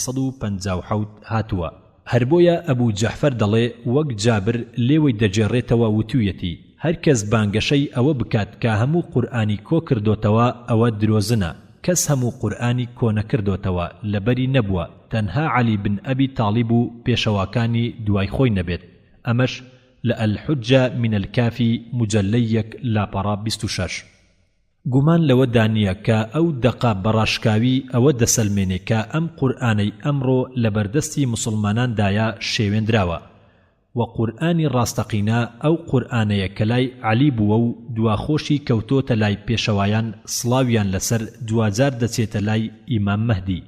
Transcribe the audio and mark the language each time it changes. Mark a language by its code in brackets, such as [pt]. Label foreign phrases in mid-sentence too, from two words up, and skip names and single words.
[ckb] 357 هاتووە هەر بۆیە ئەبوو جەحفەر دەڵێ وەک جابر لێوەی دەجێڕێتەوە وتوویەتی هەر کەس بانگەشەی ئەوە بکات کە هەموو قورئانی کۆ کردوتەوە ئەوە درۆزنە کەس هەموو قورئانی کۆ نەکردوتەوە لەبەری نەبووە تەنها عەلی بن ئەبی تاڵیب و پێشەواکانی دوای خۆی نەبێت ئەمەش لە الحجة من الكافي مجلەیەک لاپەڕا 26 گومان لەوە دانیە کە ئەو دەقا بەڕاشکاوی ئەوە دەسەلمێنێ کە ئەم قورئانەی ئەمڕۆ لە بەردەستی مسلماناندایە شێوێندراوە و قورئانی ڕاستەقینە ئەو قورئانەیە کە لای عەلی بووە و دواخۆشی کەوتۆتە لای پێشەوایان سڵاویان لەسەر دوجار دەچێتە لای ئیمام مەهدی.